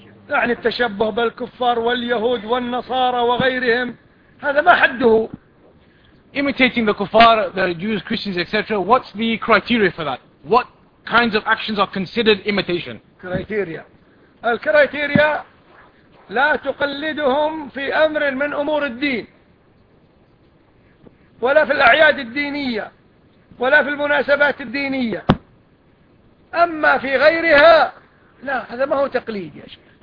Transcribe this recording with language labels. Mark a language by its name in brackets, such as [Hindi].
[Arabic] يعني التشبه بالكفار واليهود والنصارى وغيرهم، هذا ما حده. [English] Imitating the kuffar, the Jews, Christians, etc. What's the criteria for that? What kinds of actions are considered imitation? Criteria. [Arabic] الكريتيريا لا تقلدهم في أمر من أمور الدين ولا في الأعياد الدينية ولا في المناسبات الدينية، أما في غيرها لا، هذا ما هو تقليد يا شيخ.